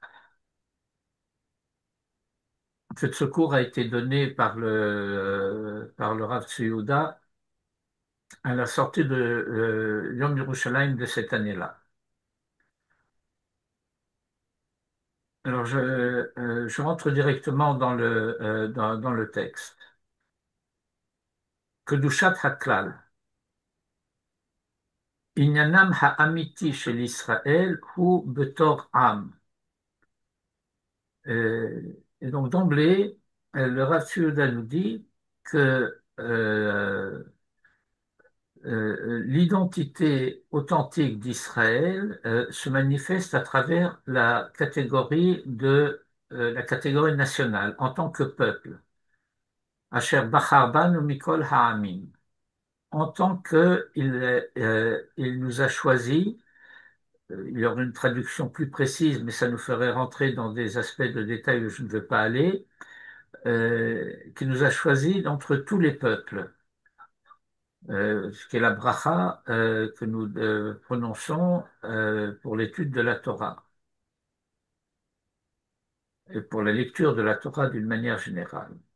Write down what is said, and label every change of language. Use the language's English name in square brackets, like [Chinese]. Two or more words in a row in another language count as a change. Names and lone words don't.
[French] En fait, ce cours a été donné par le Rav Tzvi Yehuda à la sortie de Yom Yerushalayim de cette année-là. Alors, je rentre directement dans le texte. [Hebrew] קדושת הכלל. ענינם האמיתי של ישראל הוא בתור עם. [French] Et donc, d'emblée, le Rav Yehuda nous dit que l'identité authentique d'Israël se manifeste à travers la catégorie nationale en tant que peuple. [Hebrew] אשר בחר בנו מכל העמים. [French] En tant qu'il nous a choisis, il y aurait une traduction plus précise, mais ça nous ferait rentrer dans des aspects de détail où je ne veux pas aller, qui nous a choisis d'entre tous les peuples. Ce qui est la bracha que nous prononçons pour l'étude de la Torah et pour la lecture de la Torah d'une manière générale.